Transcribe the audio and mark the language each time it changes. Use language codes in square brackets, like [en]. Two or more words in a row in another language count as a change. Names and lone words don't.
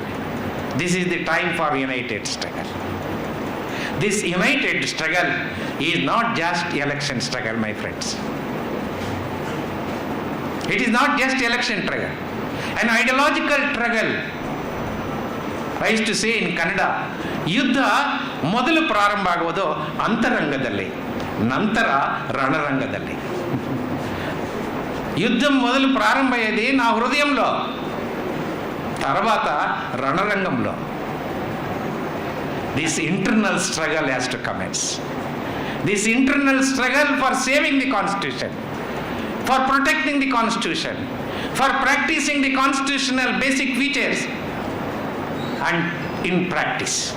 [en] This is the time for united struggle. This united struggle is not just election struggle, my friends. It is not just election struggle. An ideological struggle. I used to say in Kannada, [kn] ಯುದ್ಧ ಮೊದಲು ಪ್ರಾರಂಭ ಆಗುವುದು ಅಂತರಂಗದಲ್ಲಿ, ನಂತರ ರಣರಂಗದಲ್ಲಿ. [te] యుద్ధం మొదలు ప్రారంభ అయ్యేది నా హృదయంలో, తర్వాత రణరంగంలో. [en] This internal struggle has to commence. This internal struggle for saving the Constitution, for protecting the Constitution, for practicing the constitutional basic features and in practice.